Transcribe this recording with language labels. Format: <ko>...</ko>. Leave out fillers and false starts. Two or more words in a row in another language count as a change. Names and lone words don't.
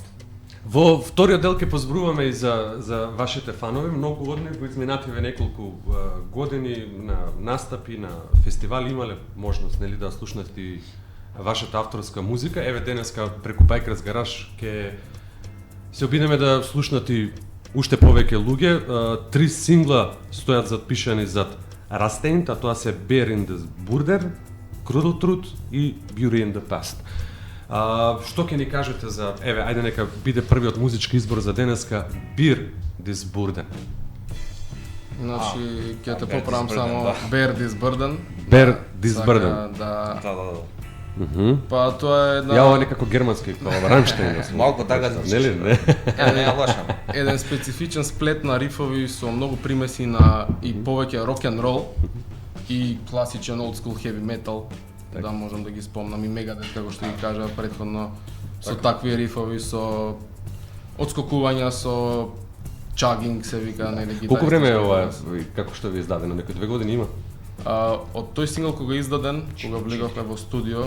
<mk>Во вториот дел ќе позборуваме и за вашите фанови, многу од нив во изминативе неколку години на настапи, на фестивали имале можност нели да слушнете и вашата авторска музика. Еве денеска преку Bikers Garage ќе се обидеме да слушнати уште повеќе луѓе. 3 сингла стојат запишани зад Rastained, а тоа се Bear in the Burden, Cruel Truth и Beauty in the Past. Што ќе ни кажете за, еве, ајде нека биде првиот музички избор за денеска, Bear This Burden. Значи, ќе те Bear поправам This само Burden, да. Bear This Burden. Bear This Сака Burden. Да, Да. па тоа е една... Ја ова некако германски, како Рамштайн. Малку така звучи. Нели, не? Не е лошо. еден специфичен сплет на рифови со многу примеси на и повеќе</mk> <en>rock n roll</en> <mk>и класичен</mk> <en>old school heavy metal.</en> <mk>Да можам да ги спомнам и Megadeth како што ги кажа претходно со такви рифови, со одскокувања, со чагинг се вика, нели гитаристи. Колку време е што ова, играат. како што ви издадено, некои 2 години има? Од тој сингл кога е издаден, кога влеговме во студио,</mk>